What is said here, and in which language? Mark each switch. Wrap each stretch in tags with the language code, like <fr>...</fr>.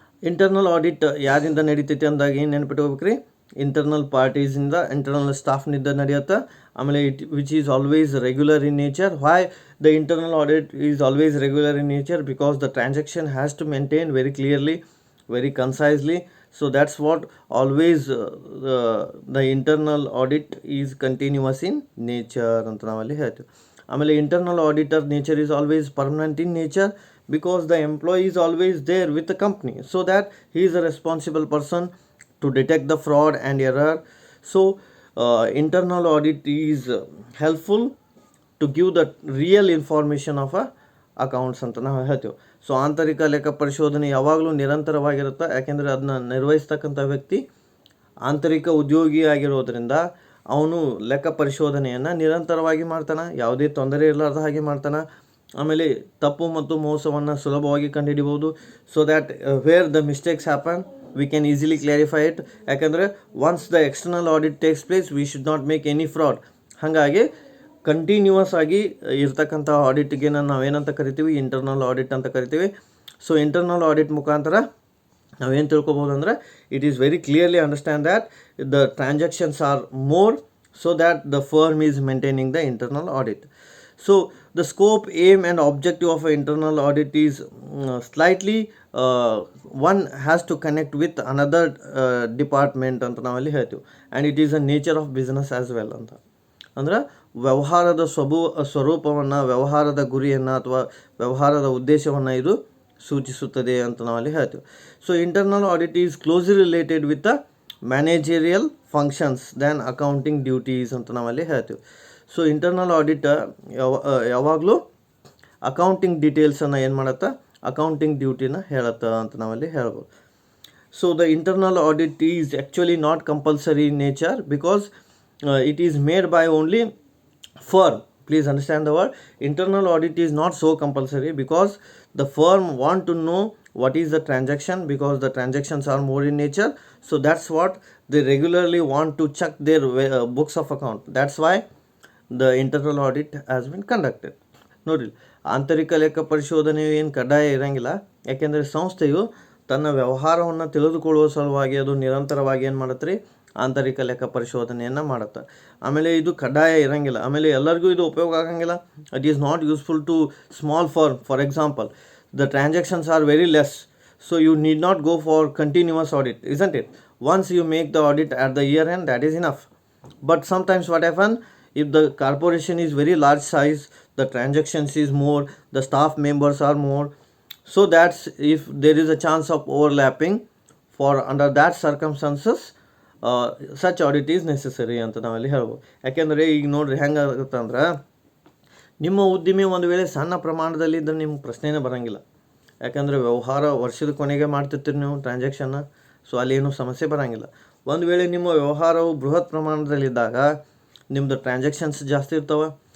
<kn>Internal audit ಯಾರಿಂದ ನಡೀತೈತಿ ಅಂದಾಗ ಏನು ನೆನ್ಪಿಟ್ಕೋಬೇಕು ರೀ, ಇಂಟರ್ನಲ್ ಪಾರ್ಟೀಸಿಂದ, ಇಂಟರ್ನಲ್ ಸ್ಟಾಫ್ನಿಂದ ನಡೆಯುತ್ತೆ. ಆಮೇಲೆ</kn> <en>Which is always regular in nature. Why the internal audit is always regular in nature? Because the transaction has to maintain very clearly, very concisely. So that's what always the internal audit is continuous in nature</en> <kn>ಅಂತ ನಾವಲ್ಲಿ ಹೇಳ್ತೀವಿ. ಆಮೇಲೆ</kn> <en>Internal auditor nature is always permanent in nature because the employee is always there with the company, so that he is a responsible person to detect the fraud and error. So internal audit is helpful to give the real information of a accounts</en> <kn>ಅಂತ ನಾವು ಹೇಳ್ತೀವಿ. So ಆಂತರಿಕ ಲೆಕ್ಕ ಪರಿಶೋಧನೆ ಯಾವಾಗಲೂ ನಿರಂತರವಾಗಿರುತ್ತೆ, ಯಾಕೆಂದರೆ ಅದನ್ನ ನಿರ್ವಹಿಸ್ತಕ್ಕಂಥ ವ್ಯಕ್ತಿ ಆಂತರಿಕ ಉದ್ಯೋಗಿ ಆಗಿರೋದ್ರಿಂದ ಅವನು ಲೆಕ್ಕ ಪರಿಶೋಧನೆಯನ್ನು ನಿರಂತರವಾಗಿ ಮಾಡ್ತಾನೆ, ಯಾವುದೇ ತೊಂದರೆ ಇರಲಾರ್ದ ಹಾಗೆ ಮಾಡ್ತಾನೆ. ಆಮೇಲೆ ತಪ್ಪು ಮತ್ತು ಮೋಸವನ್ನು ಸುಲಭವಾಗಿ ಕಂಡುಹಿಡಿಬೋದು.</kn> <en>So that where the mistakes happen we can easily clarify it.</en> <kn>ಯಾಕಂದರೆ</kn> <en>Once the external audit takes place we should not make any fraud.</en> <kn>ಹಾಗಾಗಿ ಕಂಟಿನ್ಯೂಯಸ್ ಆಗಿ ಇರ್ತಕ್ಕಂಥ ಆಡಿಟ್ಗೆ ನಾವೇನಂತ ಕರಿತೀವಿ, ಇಂಟರ್ನಲ್ ಆಡಿಟ್ ಅಂತ ಕರಿತೀವಿ.</kn> <en>so internal audit</en> <kn>ಮುಖಾಂತರ ನಾವೇನು ತಿಳ್ಕೊಬೋದು ಅಂದರೆ,</kn> <en>It is very clearly understand that the transactions are more, so that the firm is maintaining the internal audit. So the scope, aim and objective of an internal audit is slightly one has to connect with another department</en> <kn>ಅಂತ ನಾವಲ್ಲಿ ಹೇಳ್ತೀವಿ.</kn> <en>and it is a nature of business as well</en> <kn>ಅಂತ. ಅಂದ್ರೆ ವ್ಯವಹಾರದ ಸ್ವರೂಪವನ್ನು, ವ್ಯವಹಾರದ ಗುರಿಯನ್ನು ಅಥವಾ ವ್ಯವಹಾರದ ಉದ್ದೇಶವನ್ನು ಇದು ಸೂಚಿಸುತ್ತದೆ ಅಂತ ನಾವಲ್ಲಿ ಹೇಳ್ತೀವಿ.</kn> <en>so internal audit is closely related with the managerial functions than accounting duties</en> <kn>ಅಂತ ನಾವಲ್ಲಿ ಹೇಳ್ತೀವಿ. ಸೊ ಇಂಟರ್ನಲ್ ಆಡಿಟ್ ಯಾವಾಗಲೂ ಅಕೌಂಟಿಂಗ್ ಡೀಟೇಲ್ಸನ್ನು ಏನು ಮಾಡುತ್ತೆ, ಅಕೌಂಟಿಂಗ್ ಡ್ಯೂಟಿನ ಹೇಳುತ್ತೆ ಅಂತ ನಾವಲ್ಲಿ ಹೇಳ್ಬೋದು.</kn> <en>So the internal audit is actually not compulsory in nature because it is made by only firm. Please understand the word. Internal audit is not so compulsory because the firm want to know what is the transaction, because the transactions are more in nature. So that's what they regularly want to check their books of account. That's why the internal audit has been conducted.</en> <kn>ನೋಡಿ, ಆಂತರಿಕ ಲೆಕ್ಕ ಪರಿಶೋಧನೆಯು ಏನು ಕಡ್ಡಾಯ ಇರೋಂಗಿಲ್ಲ, ಯಾಕೆಂದರೆ ಸಂಸ್ಥೆಯು ತನ್ನ ವ್ಯವಹಾರವನ್ನು ತಿಳಿದುಕೊಳ್ಳುವ ಸಲುವಾಗಿ ಅದು ನಿರಂತರವಾಗಿ ಏನು ಮಾಡುತ್ತೆ ರೀ, ಆಂತರಿಕ ಲೆಕ್ಕ ಪರಿಶೋಧನೆಯನ್ನು ಮಾಡುತ್ತೆ. ಆಮೇಲೆ ಇದು ಕಡ್ಡಾಯ ಇರೋಂಗಿಲ್ಲ, ಆಮೇಲೆ ಎಲ್ಲರಿಗೂ ಇದು ಉಪಯೋಗ ಆಗಂಗಿಲ್ಲ.</kn> <en>It is not useful to small firm. For example, the transactions are very less, so you need not go for continuous audit, isn't it? Once you make the audit at the year end, that is enough. But sometimes what happen, if the corporation is very large size, the transactions is more, the staff members are more, so that's if there is a chance of overlapping, for under that circumstances such audit is necessary</en> <kn>ಅಂತ ನಾವಲ್ಲಿ ಹೇಳ್ಬೋದು. ಯಾಕೆಂದರೆ ಈಗ ನೋಡ್ರಿ ಹೆಂಗಾಗುತ್ತೆ ಅಂದ್ರೆ, ನಿಮ್ಮ ಉದ್ದಿಮೆ ಒಂದು ವೇಳೆ ಸಣ್ಣ ಪ್ರಮಾಣದಲ್ಲಿ ಇದ್ದರೆ ನಿಮ್ಗೆ ಪ್ರಶ್ನೆನೇ ಬರೋಂಗಿಲ್ಲ. ಯಾಕಂದರೆ ವ್ಯವಹಾರ ವರ್ಷದ ಕೊನೆಗೆ ಮಾಡ್ತಿರ್ತೀರಿ ನೀವು ಟ್ರಾನ್ಸಾಕ್ಷನ್ನ, ಸೊ ಅಲ್ಲಿ ಏನೂ ಸಮಸ್ಯೆ ಬರೋಂಗಿಲ್ಲ. ಒಂದು ವೇಳೆ ನಿಮ್ಮ ವ್ಯವಹಾರವು ಬೃಹತ್ ಪ್ರಮಾಣದಲ್ಲಿದ್ದಾಗ ನಿಮ್ಮದು ಟ್ರಾನ್ಸಾಕ್ಷನ್ಸ್ ಜಾಸ್ತಿ ಇರ್ತವೆ.</kn>